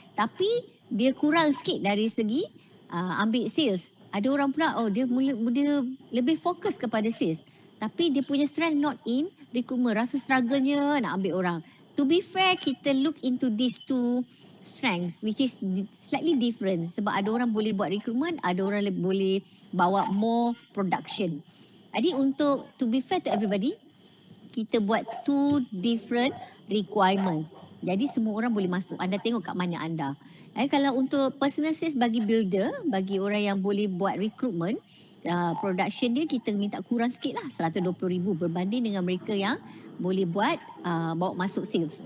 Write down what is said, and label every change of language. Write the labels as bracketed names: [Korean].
[Malay] Tapi dia kurang sikit dari segi ambil sales. Ada orang pula, dia lebih fokus kepada sales. Tapi dia punya strength [English] not in recruitment. [Malay] Rasa struggle-nya nak ambil orang. [English] To be fair, [Malay] kita [English] look into these two strengths which is slightly different. [Malay] Sebab ada orang boleh buat recruitment, ada orang boleh bawa [English] more production. [Malay] Jadi untuk [English] to be fair to everybody, [Malay] kita buat [English] two different requirements. [Malay] Jadi semua orang boleh masuk. Anda tengok kat mana anda. Kalau untuk personal sales bagi builder, bagi orang yang boleh buat recruitment, production dia kita minta kurang sikit lah, 120,000 berbanding dengan mereka yang boleh buat bawa masuk sales.